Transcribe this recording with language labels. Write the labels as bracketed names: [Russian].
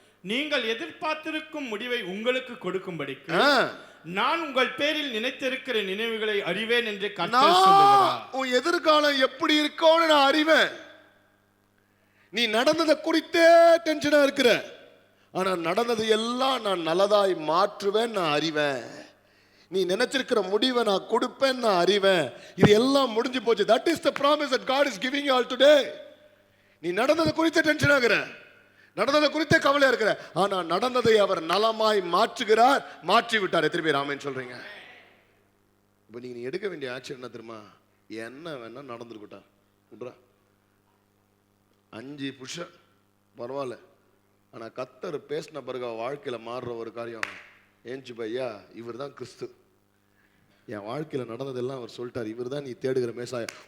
[Tamil] நீங்கள் எதிர்பார்த்திருக்கும் முடிவை உங்களுக்கு கொடுக்கும்படிக்கு நான் உங்கள் பேரில் நினைத்திருக்கிற நினைவுகளை அறிவேன் என்று கர்த்தர் சொல்லுகிறார். உன் எதிர்காலம் எப்படி இருக்கும்னு நான் அறிவேன். நீ நடந்ததை குறித்தே டென்ஷனா இருக்கிற, ஆனா நடந்தது எல்லாம் நான் நல்லதாய் மாற்றுவேன், நான் அறிவேன். நீ நினைச்சிருக்கிற முடிவை நான் கொடுப்பேன், நான் அறிவேன். இது எல்லாம் முடிஞ்சு போச்சு. [English] That is the promise that God is giving you all today. [Tamil] நீ நடந்ததை குறித்தே டென்ஷன் ஆகிற, நடந்ததை குறித்தே கவலையா இருக்கிற, ஆனா நடந்ததை அவர் நலமாய் மாற்றுகிறார், மாற்றி விட்டார். எத்தனை பேர் ஆமென் சொல்றீங்க? இப்போ நீ எடுக்க வேண்டிய ஆக்ஷன் என்ன தெரியுமா? என்ன வேணா நடந்துருக்கட்டா விட்றா, 5 புஷ பரவாயில்ல, ஆனா கத்தர் பேசின பிறகு வாழ்க்கையில மாறுற ஒரு காரியம், ஏஞ்சி பையா இவர் தான் கிறிஸ்து, என் வாழ்க்கையில நடந்ததெல்லாம் அவர் சொல்லிட்டார், இவர் தான் நீ தேடுகிற மேசாயா.